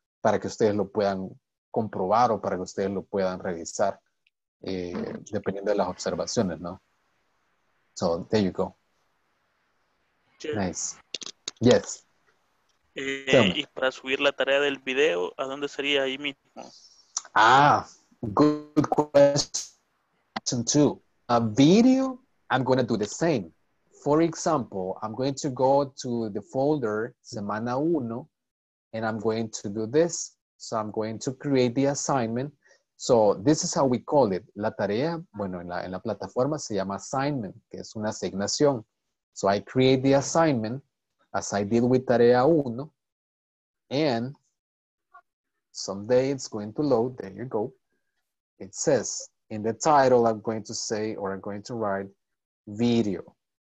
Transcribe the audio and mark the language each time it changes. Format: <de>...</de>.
<es>para que ustedes lo puedan comprobar o para que ustedes lo puedan revisar, dependiendo de las observaciones, ¿no?</es> <en>So, there you go. Nice. Yes.</en> <es>Y para subir la tarea del video, ¿a dónde sería ahí mismo?</es> <en>Good question too. A video, I'm going to do the same. For example, I'm going to go to the folder Semana 1, and I'm going to do this. So I'm going to create the assignment. So this is how we call it.</en> <es>La tarea, bueno, en la plataforma se llama assignment, que es una asignación.</es> <en>So I create the assignment as I did with tarea 1, and someday it's going to load. There you go. It says in the title, I'm going to say, or I'm going to write video.</en>